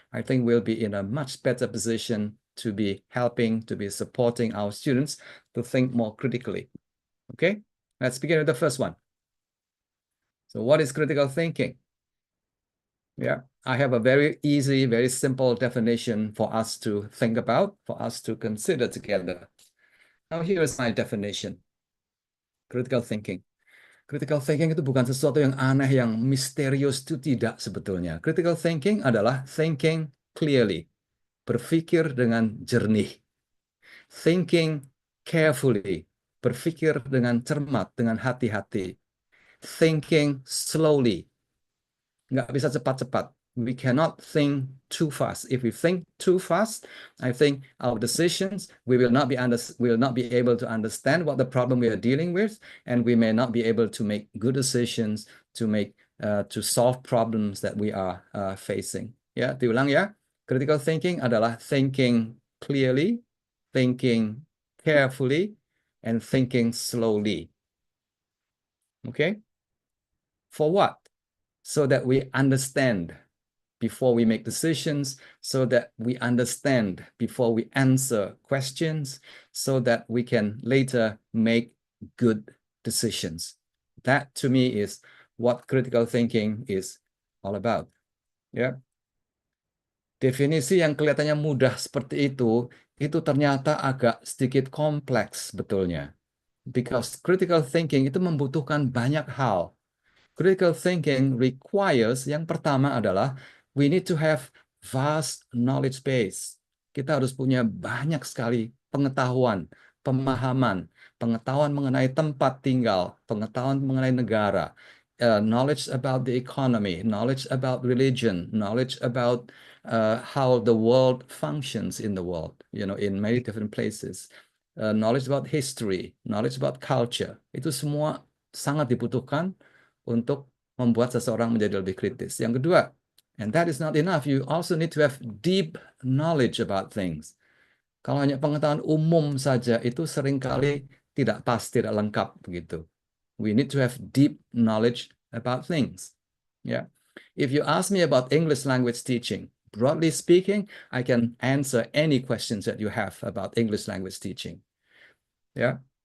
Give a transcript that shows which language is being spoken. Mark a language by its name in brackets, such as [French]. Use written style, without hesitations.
[English] I think we'll be in a much better position to be helping, to be supporting our students to think more critically. Okay, let's begin with the first one. So what is critical thinking? Yeah, I have a very easy, very simple definition for us to think about, for us to consider together. Now here is my definition. Critical thinking. [Indonesian] Critical thinking itu bukan sesuatu yang aneh, yang misterius, itu tidak sebetulnya. Critical thinking adalah [English] thinking clearly, [Indonesian] berpikir dengan jernih. [English] Thinking carefully, [Indonesian] berpikir dengan cermat, dengan hati-hati. [English] Thinking slowly, [Indonesian] nggak bisa cepat-cepat. [English] We cannot think too fast. If we think too fast, I think our decisions, we will not be able to understand what the problem we are dealing with, and we may not be able to make good decisions to solve problems that we are facing. [Indonesian] Ya, diulang ya. [English] Critical thinking [Indonesian] adalah [English] thinking clearly, thinking carefully, and thinking slowly. Okay? For what? So that we understand before we make decisions, so that we understand before we answer questions, so that we can later make good decisions. That to me is what critical thinking is all about. [Indonesian] Ya. Definisi yang kelihatannya mudah seperti itu ternyata agak sedikit kompleks betulnya. [English] Because [Indonesian] critical thinking itu membutuhkan banyak hal. [English] Critical thinking requires, [Indonesian] yang pertama adalah [English] we need to have vast knowledge base. [Indonesian] Kita harus punya banyak sekali pengetahuan, pemahaman, pengetahuan mengenai tempat tinggal, pengetahuan mengenai negara, [English] knowledge about the economy, knowledge about religion, knowledge about how the world functions in the world, in many different places. Knowledge about history, knowledge about culture. [Indonesian] Itu semua sangat dibutuhkan untuk membuat seseorang menjadi lebih kritis. Yang kedua, [English] and that is not enough, you also need to have deep knowledge about things. [Indonesian] Kalau hanya pengetahuan umum saja, itu seringkali tidak pas, tidak lengkap begitu. [English] We need to have deep knowledge about things. Yeah. If you ask me about English language teaching, broadly speaking, I can answer any questions that you have about English language teaching. Yeah.